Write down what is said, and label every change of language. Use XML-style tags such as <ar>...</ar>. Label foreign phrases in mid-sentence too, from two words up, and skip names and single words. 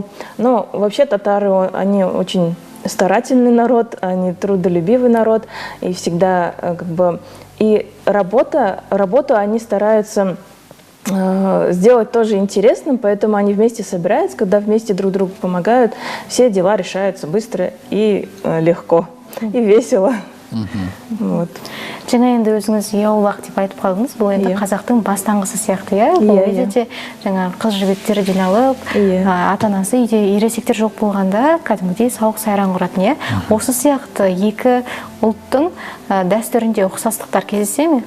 <ru>Но вообще татары, они очень старательный народ, они трудолюбивый народ, и всегда как бы и работу они стараются сделать тоже интересным, поэтому они вместе собираются, когда вместе друг другу помогают, все дела решаются быстро и легко, и весело. Вот.</ru> <kk>Жаңа енді өзіңіз яулақ деп айтып қалдыңыз, бұл енді қазақтың бастаңғысы сияқты, бұл үйде жаңа қыз жігіттер жиналып, ата-анасы үйде ересектер жоқ болғанда кәдімгідей сауық сайран құратын, осы сияқты екі ұлттың дәстүрінде ұқсастықтар кездесе ме?</kk>